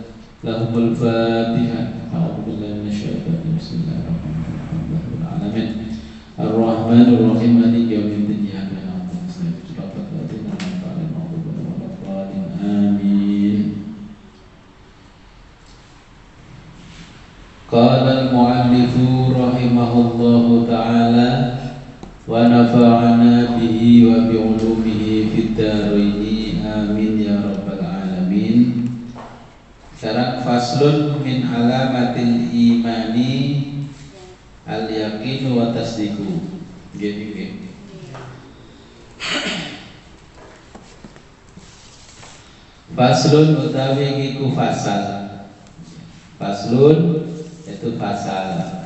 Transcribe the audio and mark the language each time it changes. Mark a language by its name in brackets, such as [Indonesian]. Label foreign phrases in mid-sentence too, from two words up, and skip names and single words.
[Arabic] لهم الفاتحة. أعوذ بالله من الشيطان الرجيم بسم الله الرحمن الرحيم. الرحمن الرحيم مالك يوم الدين. إياك نعبد وإياك نستعين. Amin. قال المؤلف رحمه الله تعالى ونفعنا به وبعلومه في الدارين. آمين يا رب العالمين. Sekarang فصل من علامات الإيمان اليقين والتصديق. [Indonesian] Gini. [Javanese] Faslun utawi iku fasal. [Indonesian] Faslun itu fasal.